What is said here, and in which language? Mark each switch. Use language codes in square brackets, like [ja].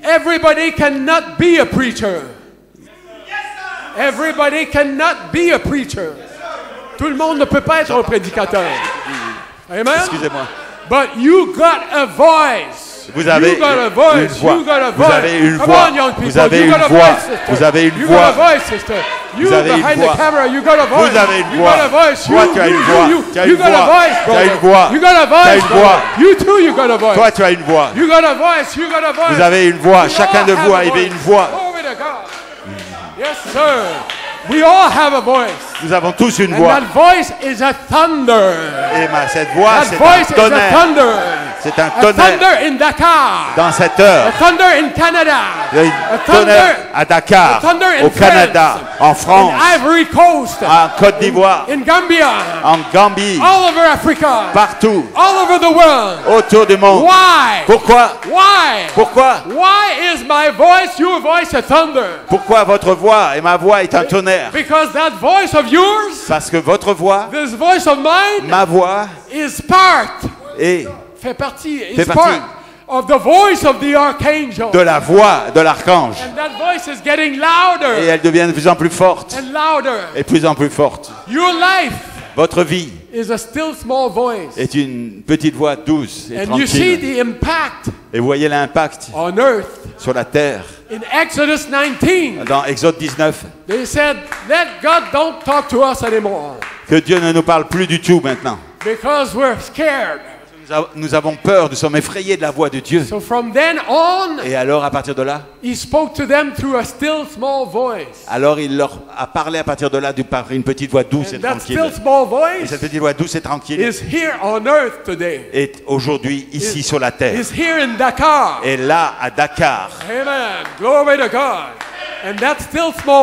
[en] everybody cannot be a preacher. Everybody cannot be a preacher. [fr] Tout le monde ne peut pas être un prédicateur. [en] Amen? [fr] excusez-moi, [en] But you got a voice. [fr] vous avez [en] You got a [fr] une [en] voice. [fr] voix. [en] You got a [fr] Vous [en] voice. [fr] avez une [en] Come [fr] voix. [en] on, young people. [fr] Vous avez [en] You [fr] une [en] got a [fr] voix. [en] voice, sister. [fr] Vous avez une [en] You [fr] voix. [en] got a voice, sister. You [fr] Vous avez une [en] behind [fr] voix. [en] the camera, you got a voice. [fr] Vous avez une [en] You [fr] voix. [en] got a voice. [fr] Toi, tu as une voix. Tu as une [en] You got a [fr] voix. [en] voice, [fr] Tu as une [en] brother. [fr] voix. [en] You got a [fr] Tu as [en] voice, [fr] une [en] brother. [fr] voix. [en] You too, you got a voice. [fr] toi tu as une voix. [en] You got a voice. You got a voice. [fr] Vous avez une voix. [en] We [fr] Chacun [en] all [fr] de [en] have [fr] vous [en] a [fr] avez [en] voice. [fr] une voix. [en] Glory to God. Yes, sir. We all have a voice. [fr] Nous avons tous une [en] And [fr] voix. [en] that voice is a thunder. [fr] Et cette voix, [en] That [fr] c'est [en] voice [fr] un [en] is a [fr] tonnerre. [en] thunder. [fr] C'est un [en] A [fr] tonnerre [en] thunder in Dakar. [fr] dans cette [en] A [fr] heure. [en] thunder in Canada. [fr] Il y a [en] A [fr] une tonnerre à Dakar, [en] a thunder in [fr] au Canada, en France, [en] in Ivory Coast. [fr] en Côte d'Ivoire, [en] In Gambia. [fr] en Gambie, [en] All over Africa. [fr] partout, [en] All over the world. [fr] autour du monde. [en] Why? [fr] Pourquoi? [en] Why? [fr] Pourquoi? [en] Why is my voice, your voice, a thunder? [fr] Pourquoi votre voix et ma voix est un tonnerre? [en] Because that voice of yours, [fr] Parce que votre voix, [en] this voice of mine, [fr] ma voix, [en] is part, [fr] est fait partie, [en] is [fr] Fait [en] part [fr] partie. [en] of the voice of the archangel. [fr] de la voix de l'archange. [en] And that voice is getting [fr] Et [en] louder [fr] elle devient de plus en plus forte. [en] and louder. [fr] Et de plus en plus forte. [en] Your life [fr] Votre vie [en] is a still small voice. [fr] est une petite voix douce et [en] And you see [fr] tranquille. [en] the impact [fr] Et vous voyez l'impact [en] on earth. [fr] sur la terre. [en] In Exodus 19, [fr] Dans Exode 19, [en] they said, let God don't talk to us anymore [fr] que Dieu ne nous parle plus du tout maintenant. [en] because we're scared. [fr] Nous avons peur, nous sommes effrayés de la voix de Dieu. [en] So from then on, [fr] Et alors, à partir de là, [en] he spoke to them through a still small voice. [fr] alors il leur a parlé à partir de là par une petite voix douce et [en] And that [fr] tranquille. [en] still small [fr] Et [en] voice [fr] cette petite voix douce et tranquille [en] is here on earth today. [fr] est aujourd'hui ici sur la terre. [en] Is here in Dakar. [fr] Et là, à Dakar. [en] Amen. Glory to God. And that still small